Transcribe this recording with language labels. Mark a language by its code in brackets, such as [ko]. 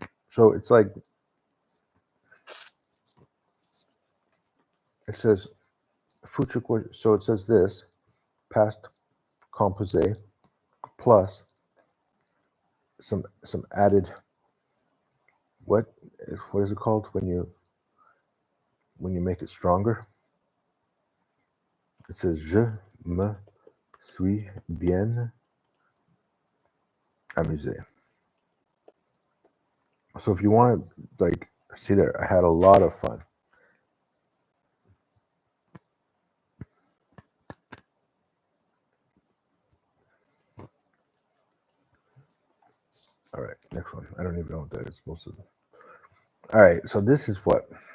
[en] So it's like, it says, so it says this, past composé plus some added, what is it called when you make it stronger? [fr] It says je me suis bien amusé. [en] So if you want to, like, see there, I had a lot of fun. All right, next one. I don't even know what that is supposed to be. All right, so this is what.